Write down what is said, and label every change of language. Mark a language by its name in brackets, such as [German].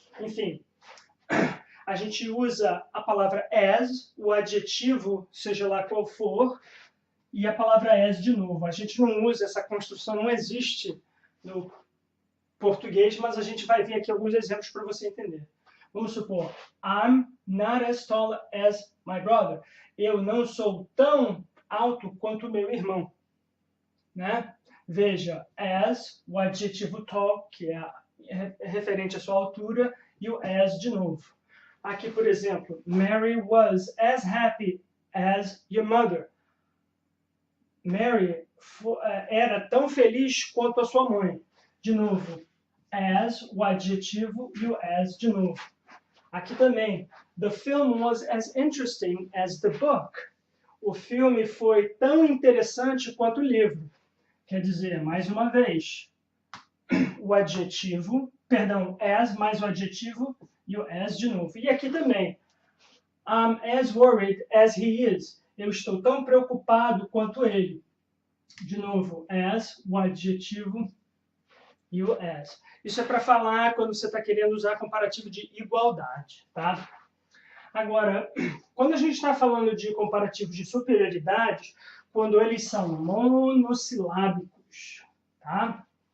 [Portuguese] Enfim, a gente usa a palavra as, o adjetivo, seja lá qual for, e a palavra as de novo. A gente não usa essa construção, não existe no português, mas a gente vai ver aqui alguns exemplos para você entender. Vamos supor, [English] I'm not as tall as my brother. [Portuguese] Eu não sou tão alto quanto meu irmão. Né? Veja, as, o adjetivo tall, que é referente à sua altura, e o as de novo. Aqui, por exemplo, [English] Mary was as happy as your mother. [Portuguese] Mary era tão feliz quanto a sua mãe. De novo, as, o adjetivo, e o as de novo. Aqui também, [English] the film was as interesting as the book. [Portuguese] O filme foi tão interessante quanto o livro. Quer dizer, mais uma vez, o adjetivo, perdão, as mais o adjetivo e o as de novo. E aqui também, [English] I'm as worried as he is. [Portuguese] Eu estou tão preocupado quanto ele. De novo, as, o adjetivo e o as. Isso é para falar quando você está querendo usar comparativo de igualdade, tá? Agora, quando a gente está falando de comparativos de superioridade, quando eles são monossilábicos, tá?